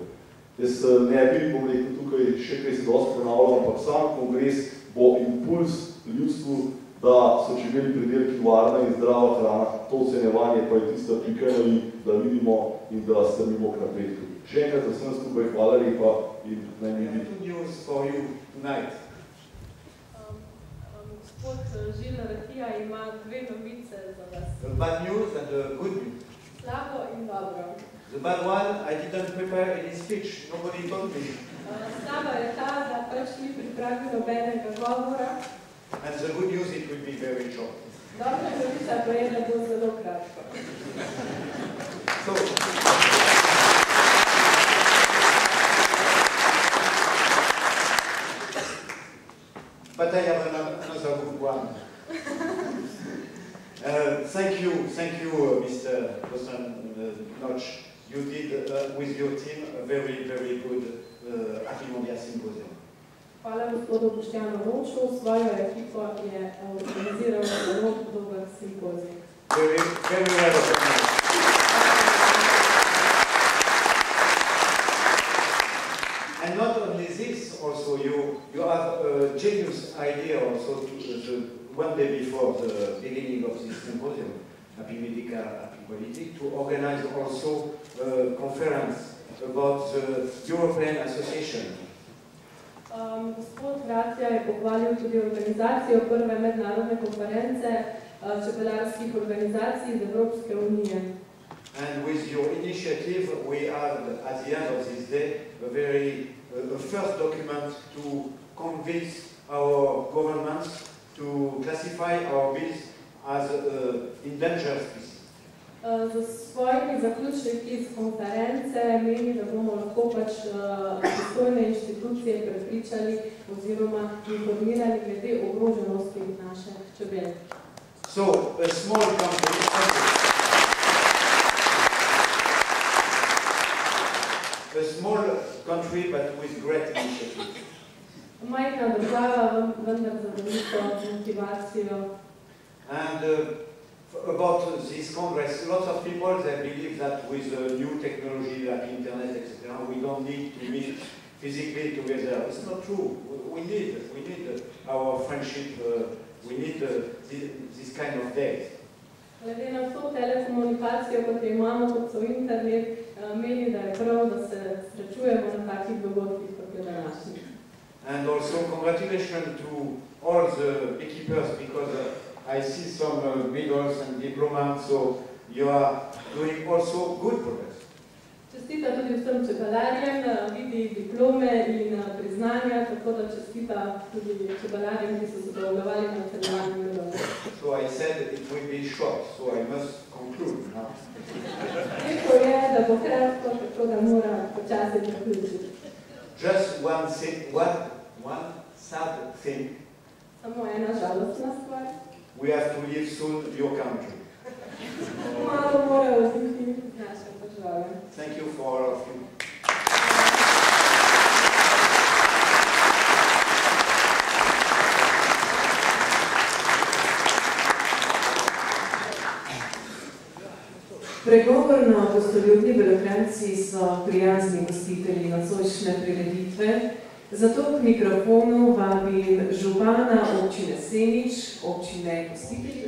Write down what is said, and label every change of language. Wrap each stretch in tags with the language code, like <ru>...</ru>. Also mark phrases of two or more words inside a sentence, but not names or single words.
<sl>Jaz ne bi, bom rekel, tukaj še kaj se dosti ponavljal, ampak sam kongres bo impuls ljudstvu, da so čebeli predelki varna in zdrava hrana. To ocenjevanje pa je tista pika, da vidimo in da strmimo k napredku. Še enkrat za vsem skupaj hvala lepa in naj mi bi.</sl> <en>Good news for you tonight.</en> <sl>Gospod Žilna Ratija ima dve novice za vas.</sl> <en>The bad news and the good news.</en> <sl>Slabo in dobro.</sl> <en>The bad one, I didn't prepare any speech. Nobody told me.</en> <sl>Slaba je ta, da pač ni pripravil nobenega govora.</sl> <en>And the good news, it will be very short.</en> <sl>Dobra novica pa je, da bo zelo kratko.</sl> <en>So, but I have another good one. Thank you, Mr. Bosan Notch, you did with your team a very, very good Happy Mondial Symposium.</en> <sl>Hvala gospodu Boštjanu Roču, svojo ekipo je organiziral zelo dober simpozij.</sl> <en>Very, very well organized. And not only this, also you have a genius idea also one day before the beginning of this symposium, Happy Medica, Happy Quality, to organize also a conference about the European Association.</en> <sl>Gospod Ratja je pohvalil tudi organizacijo prve mednarodne konference čebelarskih organizacij iz Evropske unije.</sl> <en>And with your initiative, we have, at the end of this day, a first document to convince our governments to classify our bees as endangered species.</en> <sl>Za svojimi zaključki iz konference meni, da bomo lahko pač pristojne inštitucije prepričali oziroma informirali glede ogroženosti naše čebele.</sl> <en>So, a small country, but with great initiative.</en> <sl>Majhna država, vendar za veliko motivacijo.</sl> <en>And about this Congress, lots of people, they believe that with new technology like internet, etc., we don't need to meet physically together. It's not true. We need our friendship. We need this kind of days.</en> <sl>Glede na to telekomunikacijo, kot jo imamo, kot so internet, meni, da je prav, da se srečujemo na takih dogodkih, kot je današnji.</sl> <en>And also congratulations to all the beekeepers, because I see some medals and diplomas, so you are doing also good progress.</en> <sl>Čestita tudi vsem čebelarjem, vidi diplome in priznanja, tako da čestita tudi čebelarjem, ki so sodelovali na celovanju medalov.</sl> <en>So I said it will be short, so I must conclude now.</en> <sl>Rekel je, da bo kratko, tako da mora počasi zaključiti.</sl> <en>Just one sad thing.</en> <sl>Samo ena žalostna stvar.</sl> <en>We have to leave soon your country.</en> <sl>Malo mora oditi naše države.</sl> <en>Thank you for all of you.</en> <sl>Pregovorno gostoljubni Belokranjci so prijazni gostitelji nocojšnje prireditve, zato k mikrofonu vabim župana občine Semič, občine gostiteljice.</sl>